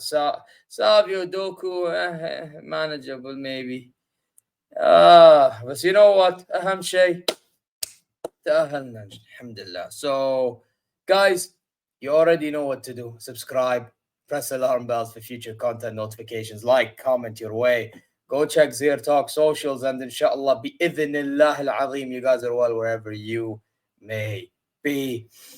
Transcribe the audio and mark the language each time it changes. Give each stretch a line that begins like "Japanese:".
English: Savio Doku, manageable maybe. But you know what?
Arabic: أهم شيء تأهلنا Alhamdulillah.
English: So, guys, you already know what to do. Subscribe, press alarm bells for future content notifications, like, comment your way. Go check ZeerTalks socials, and inshallah,
Arabic: bi'idhnillah al-azim,
English: you guys are well wherever you may be.